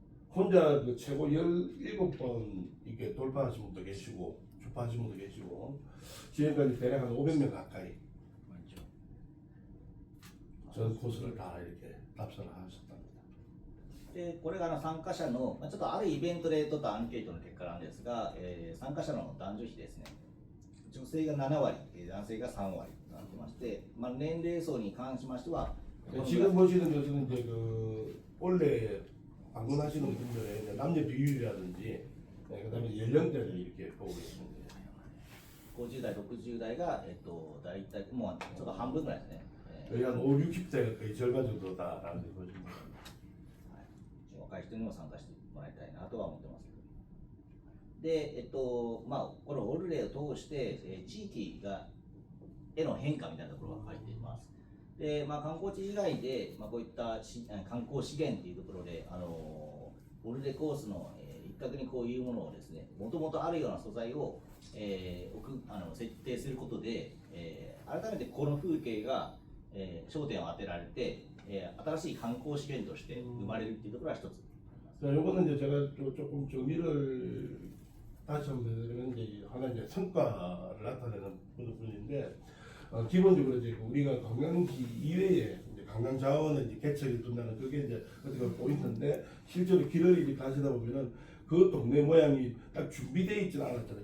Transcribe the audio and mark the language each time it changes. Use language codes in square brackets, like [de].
[ko] 혼자 그 최고 17번 이렇게 돌파하신 분도 계시고 주파하신 분도 계시고 지금까지 대략 한 500명 가까이 전 코스를 다 이렇게 답사를 하셨답니다. [ja] でこれが参加者の、ちょっとあるイベントで取ったアンケートの結果なんですが、参加者の男女比ですね、女性が7割、男性が3割となってまして、まあ、年齢層に関しましては、 [ko] 지금 보시는 것은 이제 그 원래 방문하시는 분들의 남녀 비율이라든지 그다음에 연령대를 이렇게 보고 있습니다. [ja] 50代、60代が、大体もうちょっと半分ぐらいですね。 [ko] 거의 한 5, 60대가 거의 절반 정도다라는 게 보시면 됩니다. [ja] 若い人にも参加してもらいたいなとは思ってますけど。で、まあ、このオルレを通して、地域への変化みたいなところが書いています。で、まあ、観光地以外で、まあ、こういった観光資源というところで、オルレコースの、一角にこういうものをですね、もともとあるような素材を、設定することで、改めてこの風景が、焦点を当てられて、新しい観光資源として生まれるっていうところが一つ。 [ko] 자, 요거는 이제 제가 조금 정리를 다시 한번 해드리면 이제 하나 이제 성과를 나타내는 부분인데 기본적으로 이제 우리가 관광지 이외에 이제 관광 자원을 이제 개척해 준다는 그게 이제 어떻게 보면 포인트인데 실제로 길을 이렇게 가시다 보면은 그 동네 모양이 딱 준비되어 있지는 않았잖아요.